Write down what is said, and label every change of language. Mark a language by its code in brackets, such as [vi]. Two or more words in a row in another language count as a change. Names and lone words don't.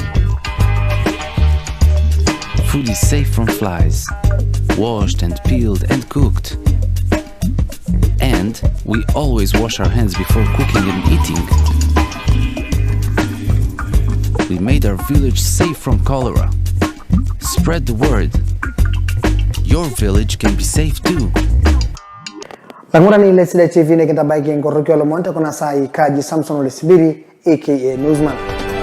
[en] Food is safe from flies, washed and peeled and cooked. And we always wash our hands before cooking and eating. We made our village safe from cholera. Spread the word. Your village can be safe too. [mas] Langura ni ile Sidai TV ne kita baiki ngorokyo lo monte kuna sai kaji Samson Simpiri aka Newsman.